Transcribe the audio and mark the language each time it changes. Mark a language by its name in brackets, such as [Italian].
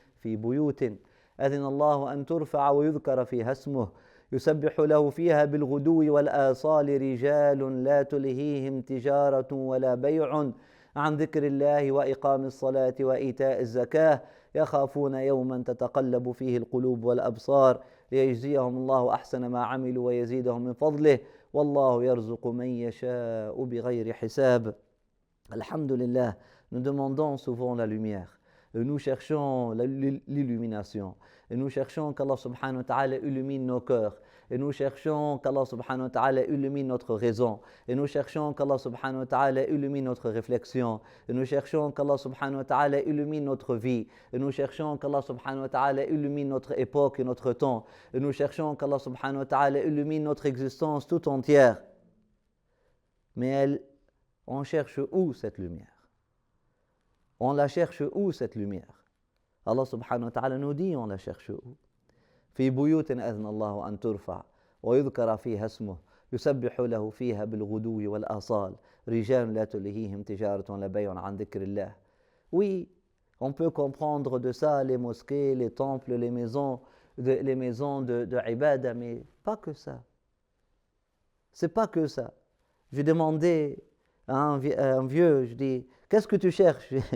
[Arabic] في بيوت أذن الله أن ترفع ويذكر فيها اسمه يسبح له فيها بالغدو والآصال رجال لا تلهيهم تجارة ولا بيع عن ذكر الله وإقام الصلاة وإيتاء الزكاة يخافون يوما تتقلب فيه القلوب والأبصار ليجزيهم الله أحسن ما عملوا ويزيدهم من فضله والله يرزق من يشاء بغير حساب. [French] Alhamdulillah, nous demandons souvent la lumière, nous cherchons l'illumination, et nous cherchons qu'Allah subhanahu wa ta'ala illumine nos cœurs, et nous cherchons qu'Allah subhanahu wa ta'ala illumine notre raison, et nous cherchons qu'Allah subhanahu wa ta'ala illumine notre réflexion, et nous cherchons qu'Allah subhanahu wa ta'ala illumine notre vie, et nous cherchons qu'Allah subhanahu wa ta'ala illumine notre époque et notre temps, et nous cherchons qu'Allah subhanahu wa ta'ala illumine notre existence tout entière. Mais on cherche où cette lumière? On la cherche où cette lumière? Allah subhanahu wa ta'ala nous dit, on la cherche où? [Arabic] في بيوت أذن الله أن ترفع ويذكر فيها اسمه يسبح له فيها بالغدو والآصال رجال لا تلهيهم تجارة ولا بيع عن ذكر الله. [French] Oui, on peut comprendre de ça les mosquées, les temples, les maisons de ibada, mais pas que ça. C'est pas que ça. J'ai demandé à un vieux, je dis, qu'est-ce que tu cherches?